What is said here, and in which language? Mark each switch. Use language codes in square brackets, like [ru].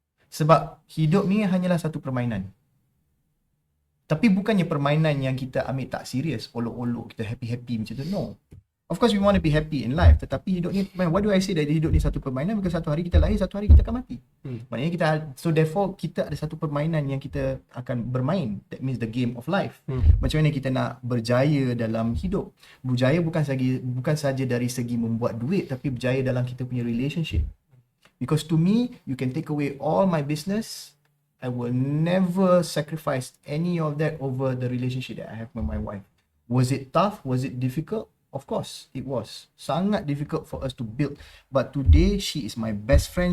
[ms] Sebab hidup ni hanyalah satu permainan. Tapi bukannya permainan yang kita ambil tak serius, olok-olok, kita happy-happy macam tu. No. [en] Of course we want to be happy in life, [ms] tetapi hidup ni, [en] why do I say that [ms] hidup ni satu permainan? Because satu hari kita lahir, satu hari kita akan mati. Maknanya kita, [en] so therefore [ms] kita ada satu permainan yang kita akan bermain. [en] That means the game of life. [ms] Macam mana kita nak berjaya dalam hidup. Berjaya bukan saja dari segi membuat duit, tapi berjaya dalam kita punya relationship. [en] Because to me, you can take away all my business, I will never sacrifice any of that over the relationship that I have with my wife. Was it tough? Was it difficult? Of course, it was. Sangat difficult for us to build. But today, she is my best friend.